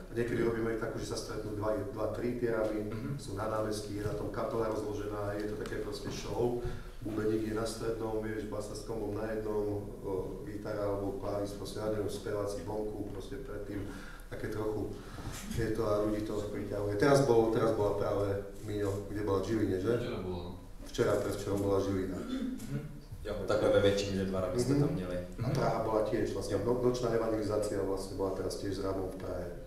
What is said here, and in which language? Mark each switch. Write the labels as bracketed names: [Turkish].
[Slovak] A niekedy robíme takú, že sa stretnú 2-3 tie ramy, sú na námestí, je na tom kapela rozložená, je to také proste show. Bubeník je na strednom, vieš, basa s kombom na jednom, gitara alebo klavíz, proste na jednom speváci vonku, proste predtým také trochu je to a ľudí to priťahuje. Teraz bola práve Míňo, kde bola v Žiline, že? Včera, predvčerom bola Žilina. [Czech] Jo, takhle ve většině 2 ramy jste tam měli. [Slovak] A Praha bola tiež, vlastne nočná evangelizácia vlastne bola teraz tiež s rámom v Prahe.